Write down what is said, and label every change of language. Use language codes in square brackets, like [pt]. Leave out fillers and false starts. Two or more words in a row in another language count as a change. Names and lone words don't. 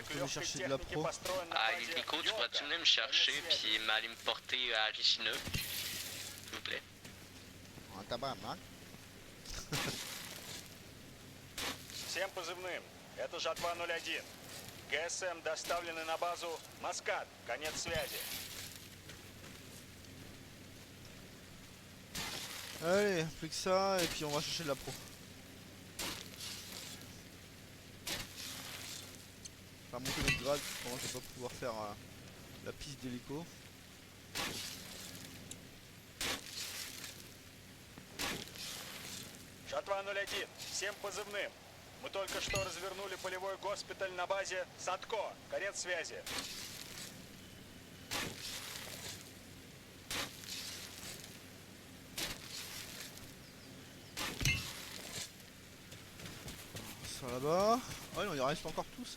[fr] Faut aller [ru] легкой [fr] chercher de la [ru] техники [fr] pro. [ru] построен на Ah, базе [fr] Nico, tu [ru] Йота. [fr] pourrais-tu venir me chercher [ru] Конец связи. [fr] puis m'aller me porter à Richina? S'il vous plaît. Un tabac, hein. [ru] Всем позывным. Это Жатва 01. ГСМ доставлены на базу Маскат. Конец связи. [fr] Allez, plus que ça, et puis on va chercher de la pro. faire monter notre grade, pendant que je vais pas pouvoir faire la piste d'hélico. [ru] Жатва 01, всем позывным. Мы только что развернули полевой госпиталь на базе Садко. Конец связи. [fr] Ça là-bas. Oh non, il reste encore tout ça.